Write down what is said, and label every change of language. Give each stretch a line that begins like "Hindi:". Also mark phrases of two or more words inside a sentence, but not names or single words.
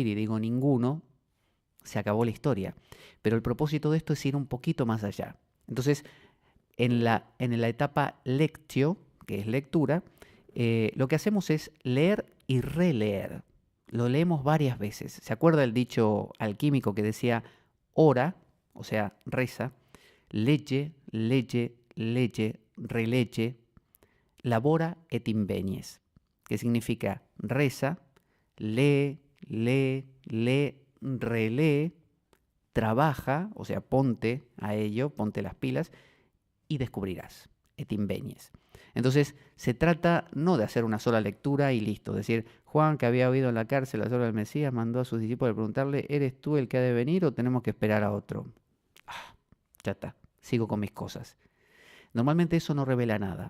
Spanish: Y digo ninguno, se acabó la historia. Pero el propósito de esto es ir un poquito más allá. Entonces, en la etapa lectio, que es lectura, lo que hacemos es leer y releer. Lo leemos varias veces. ¿Se acuerda el dicho alquímico que decía ora, o sea, reza,
Latin: lege, lege, lege, releche, labora et invenies,
Spanish: que significa reza, lee, lee, lee, relee, trabaja, o sea, ponte a ello, ponte las pilas y descubrirás,
Latin: et invenies.
Spanish: Entonces, se trata no de hacer una sola lectura y listo, es decir, Juan, que había oído en la cárcel las obras del Mesías, mandó a sus discípulos a preguntarle, ¿eres tú el que ha de venir o tenemos que esperar a otro? Ya está, sigo con mis cosas. Normalmente eso no revela nada.